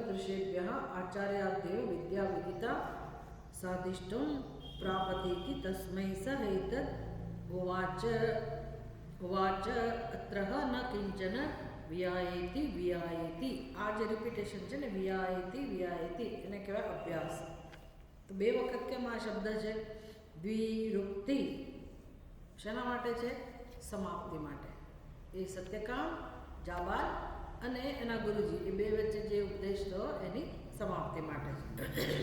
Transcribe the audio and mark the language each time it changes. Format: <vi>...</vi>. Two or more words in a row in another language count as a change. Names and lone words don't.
<sa>ऋषेभ्यः आचार्यादेव विद्या विदिता साधिष्ठुं प्रापतीति तस्मै स एतद् उवाच अत्र न किंचन वियायेति.</sa> <gu>આ જે રિપીટેશન છે ને, વિયાયેતિ એને કહેવાય અભ્યાસ. તો બે વખત કેમ આ શબ્દ છે? દ્વિરુક્તિ શેના માટે છે? સમાપ્તિ માટે. એ સત્યકામ, જાબાલ અને એના ગુરુજી, એ બે વચ્ચે જે ઉપદેશ થયો એની સમાપ્તિ માટે છે.</gu>